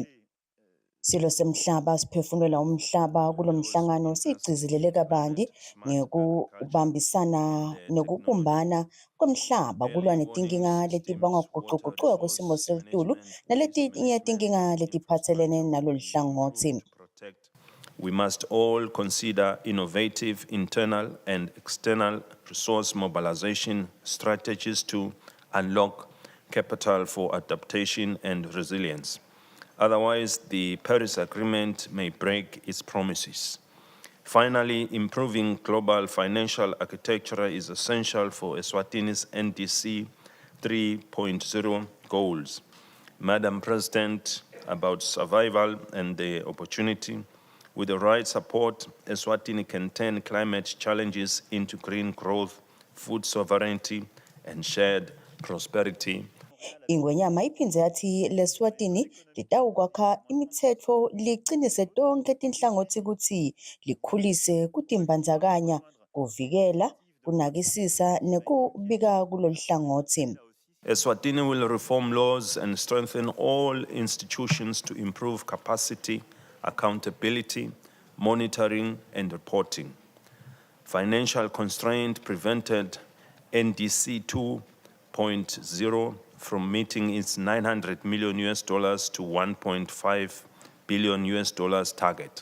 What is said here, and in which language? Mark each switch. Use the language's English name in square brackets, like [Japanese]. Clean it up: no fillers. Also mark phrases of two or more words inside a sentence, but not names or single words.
[Swati] Silo semhlaba siphefumula umhlaba kulomhlangano sigcizelele kabandi ngekubambisana nokubumbana komhlaba kulwa netinkinga letibangwa ukuguquguquka kwesimo selitulu naletinye tinkinga letiphatselene nalolu hlangothi. [English] We must all consider innovative internal and external resource mobilization strategies to unlock capital for adaptation and resilience. Otherwise, the Paris Agreement may break its promises. Finally, improving global financial architecture is essential for Eswatini's NDC 3.0 goals. Madam President, about survival and the opportunity, with the right support, Eswatini can turn climate challenges into green growth, food sovereignty, and shared prosperity. [Swati] Ingwenyama iphindze yathi leSwatini litawukwakha imitsetfo licinise tonkhe tinhlangothi kutsi likhulise kutimbandzakanya kuvikela kunakisisa nekubika kulolu hlangothi. [English] Eswatini will reform laws and strengthen all institutions to improve capacity, accountability, monitoring, and reporting. Financial constraint prevented NDC 2.0 from meeting its $900 million to $1.5 billion target.